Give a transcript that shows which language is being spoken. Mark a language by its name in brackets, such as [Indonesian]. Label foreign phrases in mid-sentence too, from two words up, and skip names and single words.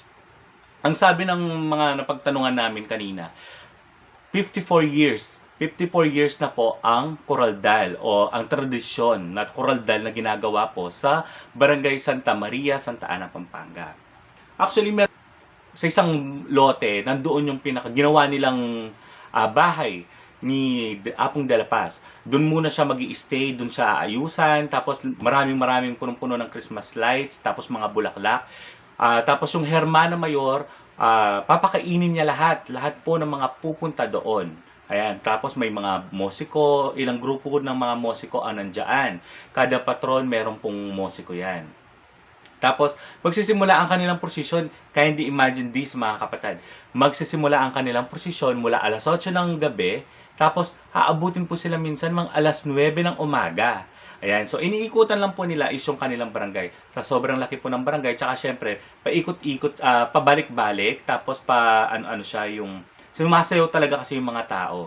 [Filipino] Ang sabi ng mga napagtanungan namin kanina, 54 years na po ang kuraldal o ang tradisyon na kuraldal na ginagawa po sa Barangay Santa Maria, Santa Ana, Pampanga. Actually, sa isang lote, nandoon yung ginawa nilang bahay ni Apong de la Paz. Doon muna siya magi-stay, doon siya aayusan, tapos maraming punong-puno ng [English] Christmas lights, [Filipino] tapos mga bulaklak. Tapos yung Hermana Mayor, papakainin niya lahat po ng mga pupunta doon. Ayan, tapos may mga musiko, ilang grupo ng mga musiko ang nandiyan. Kada patron meron pong musiko yan. Tapos, magsisimula ang kanilang prosesyon, [English] kindly imagine this [Filipino] mga kapatid. Magsisimula ang kanilang prosesyon mula alas 8 ng gabi, tapos aabutin po sila minsan mga alas 9 ng umaga. Ayan, so iniikutan lang po nila is yung kanilang barangay. Sa sobrang laki po ng barangay, tsaka syempre, paikot-ikot, pabalik-balik, tapos ano siya yung sumasayaw talaga kasi yung mga tao.